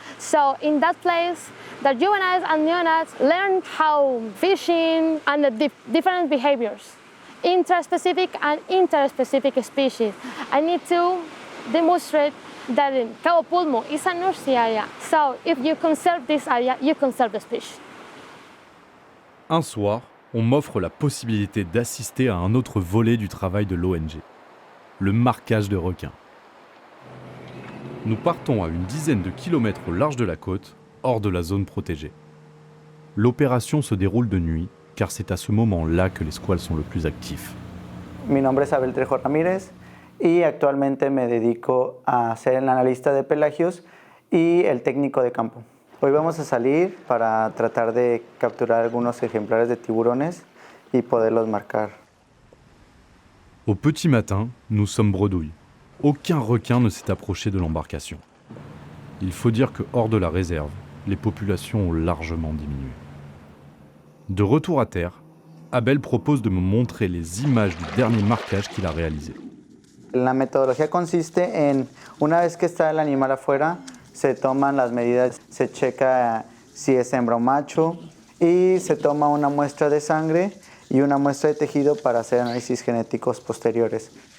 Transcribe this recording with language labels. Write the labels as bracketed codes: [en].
[en] So in that place, the juveniles and neonates learn how fishing and the different behaviors, interspecific and interspecific species. I need to demonstrate that Cabo Pulmo is a nursery area. So if you conserve this area, you conserve the species. [fr] Un soir, on m'offre la possibilité d'assister à un autre volet du travail de l'ONG, le marquage de requins. Nous partons à une dizaine de kilomètres au large de la côte, hors de la zone protégée. L'opération se déroule de nuit, car c'est à ce moment-là que les squales sont le plus actifs. [es] Mi nombre es Abel Trejo Ramírez y actualmente me dedico a ser el analista de pelagios y el técnico de campo. Hoy vamos a salir para tratar de capturar algunos ejemplares de tiburones y poderlos marcar. [fr] Au petit matin, nous sommes bredouilles. Aucun requin ne s'est approché de l'embarcation. Il faut dire que hors de la réserve, les populations ont largement diminué. De retour à terre, Abel propose de me montrer les images du dernier marquage qu'il a réalisé. [es] La metodología consiste en, una vez que está el animal afuera, se toman las medidas, se checa si es hembra o macho y se toma una muestra de sangre y una muestra de tejido para hacer análisis genéticos posteriores.